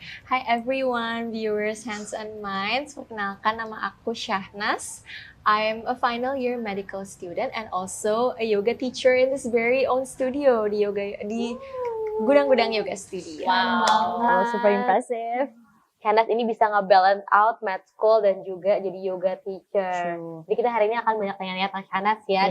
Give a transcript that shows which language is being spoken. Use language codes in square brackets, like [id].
[en] Hi everyone, viewers Hands and Minds. [id] Perkenalkan, nama aku Syahnas. [en] I'm a final year medical student and also a yoga teacher in this very own studio di Gudang-Gudang Yoga Studio. Wow, super impressive. [id] Shanas ini bisa nge-balance out med school dan juga jadi yoga teacher. [en] True. [id] Jadi kita hari ini akan banyak tanya-tanya tentang Shanas ya.